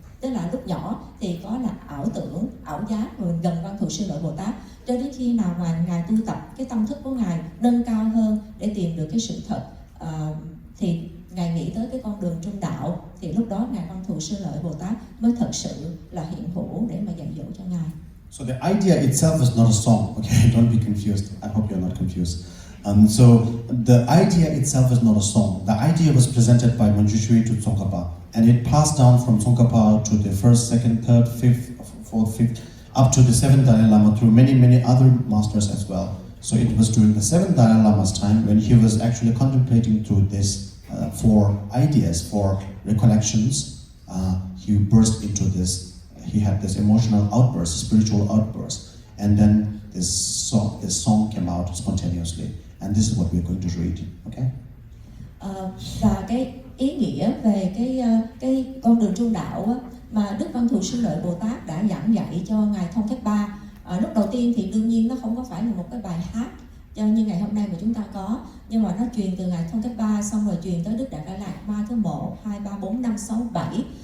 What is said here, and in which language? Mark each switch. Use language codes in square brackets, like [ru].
[vi] Tức là lúc nhỏ thì có là ảo tưởng, ảo giác rồi gần Văn Thù Sư Lợi Bồ Tát, cho đến khi nào mà ngài tu tập, cái tâm thức của ngài nâng cao hơn để tìm được cái sự thật, thì ngài nghĩ tới cái con đường trung đạo, thì lúc đó ngài Văn Thù Sư Lợi Bồ Tát mới thật sự là hiện hữu để mà dạy dỗ cho ngài. [en] So the idea itself is not a song. Okay, don't be confused. I hope you're not confused. So the idea itself is not a song. The idea was presented by Manjushri to Tsongkhapa, and it passed down from Tsongkhapa to the first, second, third, fifth, fourth, fifth, up to the seventh Dalai Lama through many other masters as well. So it was during the seventh Dalai Lama's time when he was actually contemplating through this four ideas, four recollections. He burst into this. He had this emotional outburst, spiritual outburst, and then this song came out spontaneously. And this is what we're going to read. Okay? [vi] Và cái ý nghĩa về cái con đường trung đạo mà Đức Văn Thù Sư Lợi Bồ Tát đã giảng dạy cho ngài Tongkhor. Lúc đầu tiên thì đương nhiên nó không có phải là một cái bài hát như ngày hôm nay mà chúng ta có, nhưng mà nó truyền từ ngài Tongkhor xong rồi truyền tới Đức Đạt Lai Lạt Ma thứ 1, 2, 3, 4, 5, 6, 7,